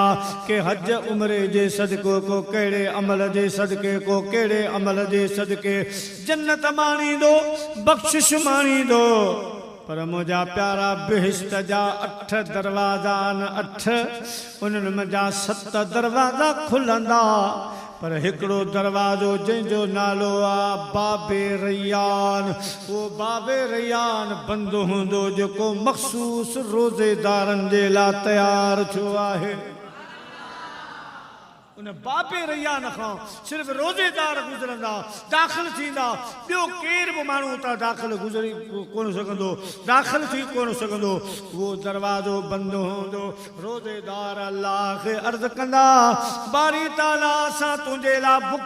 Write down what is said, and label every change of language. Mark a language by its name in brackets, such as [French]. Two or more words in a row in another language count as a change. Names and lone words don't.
[Sindhi] के हज उमिरे जे सदको को कहिड़े अमल जे सदके को कहिड़े अमल जे सदके जन्नत माणींदो बख़्शिश माणींदो पर मुझा प्यारा बेहिश्त जा 8 दरवाजा न 8 उन्हनि मजा 7 दरवाजा खुलंदा पर हिकिड़ो दरवाजो जंहिंजो नालो आ बाबे रैयान वो बाबे रैयान बंद हूंदो जेको मखसूस रोज़ेदारनि जे लाइ तयारु थियो आहे उन बाबे रैयान खां सिर्फ रोज़ेदार गुज़रंदा दाख़िल थींदा ॿियो केर बि माण्हू उतां दाख़िल गुज़री कोन सघंदो दाख़िल थी कोन सघंदो उहो दरवाज़ो बंदि हूंदो रोज़ेदार अल्लाह खे अर्ज़ कंदा बारी ताला असां तुंहिंजे लाइ बुख